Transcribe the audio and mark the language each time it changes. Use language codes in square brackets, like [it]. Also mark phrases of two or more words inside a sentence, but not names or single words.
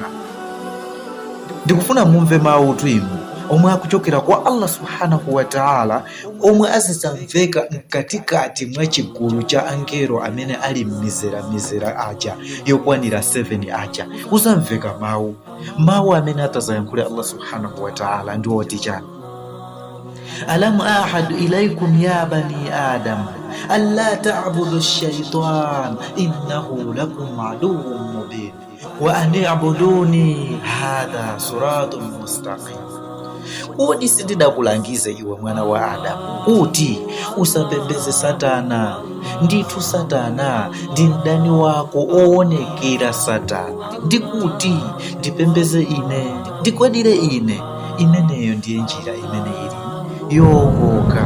[ny] Ndikufuna mumve mawu inu omwe akuchokera kwa Allah [ar] سبحانه وتعالى [ny] omwe azizamveka mkatikati mwa chigulu cha angelo amene ali mizera aja yokwanira 7 aja. Uzamveka mawu amene atazayankhula Allah [ar] سبحانه وتعالى [ny] ndi oti chani: [ar] ألم أعهد إليكم يا بني آدم ألا تعبدوا الشيطان إنه لكم عدو مبين وأن اعبدوني هذا صراط مستقيم. [ny] Kodi sindidakulangize iwe mwana wa Adamu kuti usapembeze Satana? Ndithu Satana ndi mdani wako oonekera Satana. Ndikuti ndipembeze ine, ndikwadire ine, imeneyo ndiye njira imene ili yokoka.